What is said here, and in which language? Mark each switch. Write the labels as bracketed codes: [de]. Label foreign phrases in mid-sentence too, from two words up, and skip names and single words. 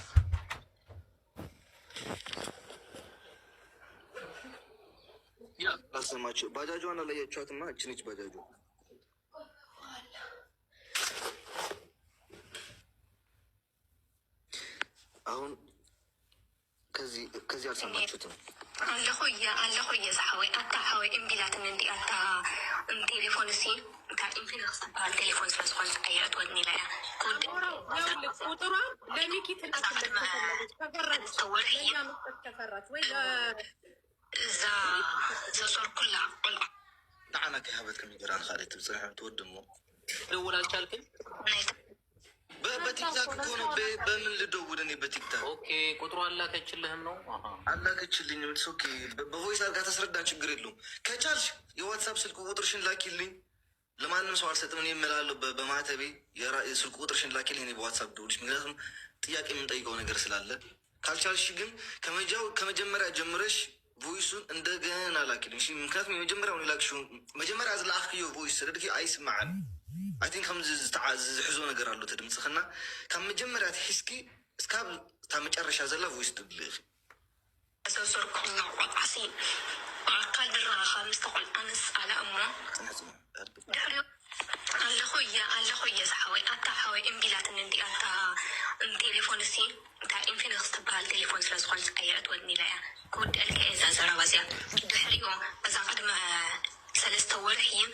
[am] ያ አሰማችሁ። ባጃጇን አላያችኋትማ? እቺ ነች ባጃጇ። አሁን ከዚህ አልሰማችሁትም? [ti] ኣለኹ ዝሓወይ ኣታ ሓወይ እምቢላትን እንዲ ኣታ ቴሌፎን እሲ ካብ ኢንፊኒክስ ዝበሃል ቴሌፎን ስለ ዝኾነ ቀይረት ወድኒ ኢላ እያ [am] ቁጥሯ ለሚኪ ተፈራች ወይ [ti] እዛ ዘሰርኩላ ቆልዓ ንዓና ከይሃበትከም ይገራን ካልእ ትብፅሕ ትወድሞ [am] ደውል አልቻልክም? በቲክታክ እኮ ነው። በምን ልደውል እኔ በቲክታክ? ኦኬ ቁጥሩ አላከችልህም ነው? አላከችልኝም። ኦኬ በቮይስ አድርጋ ታስረዳን፣ ችግር የለውም። ከቻልሽ የዋትሳፕ ስልክ ቁጥርሽን ላኪልኝ። ለማንም ሰው አልሰጥም እኔ እምላለሁ። በማህተቤ ስልክ ቁጥርሽን ላኪልኝ፣ እኔ በዋትሳፕ ደውልሽ። ምክንያቱም ጥያቄ የምንጠይቀው ነገር ስላለ። ካልቻልሽ ግን ከመጀመሪያ ጀምረሽ ቮይሱን እንደገና ላኪልኝ። ምክንያቱም የመጀመሪያውን ላክሽው [ti] መጀመሪያ ዝለኣኽዮ ቮይስ ስለድኪ አይስማዓን [en] I think [ti] ከምዚ ዝሕዞ ነገር ኣሎ ተድምፅኽና ካብ መጀመርያ ትሒዝኪ እስካብ እታ መጨረሻ ዘላ ቮይስ ትብልኽ ዘሰርኩላ ቆልዓሲ ኣካል ድራኻ ምስ ተቆልዓ ንስ ኣለ እሞ ድሕሪኡ ኣለኹ እየ ዝሓወይ ኣታ ሓወይ እምቢላትን እንዲ ኣታ ቴሌፎን እሲ እታ ኢንፊኒክስ ትበሃል ቴሌፎን ስለ ዝኾነ ዝቀየረት ወድኒ ኢላ እያ ክውድአልከ እየ እዛ ዘረባ እዚኣ ድሕሪኡ እዛ ቅድመ 3 ወርሒ